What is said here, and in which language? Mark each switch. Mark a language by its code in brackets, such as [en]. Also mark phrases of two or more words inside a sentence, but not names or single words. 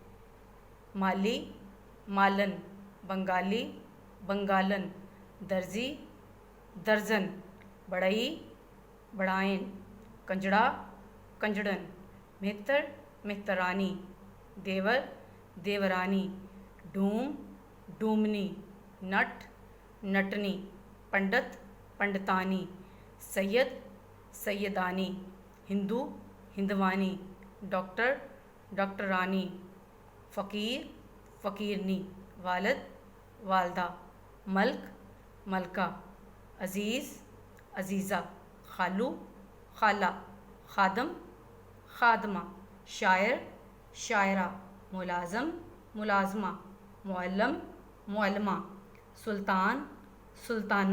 [ur] مالی، مالن، بنگالی، بنگالن، درزی، درزن، بڑھئی، بڑھائن، کنجڑا، کنجڑن، مہتر، مہترانی، دیور، دیورانی، ڈوم، ڈومنی، نٹ، نٹنی، پنڈت، پنڈتانی، سید، سیدانی، ہندو، ہندوانی، ڈاکٹر، ڈاکٹرانی، فقیر، فقیرنی، والد، والدہ، ملک، ملکہ، عزیز، عزیزہ، خالو، خالہ، خادم، خادمہ، شاعر، شاعرہ، ملازم، ملازمہ، معلم، معلمہ، سلطان، سلطانہ۔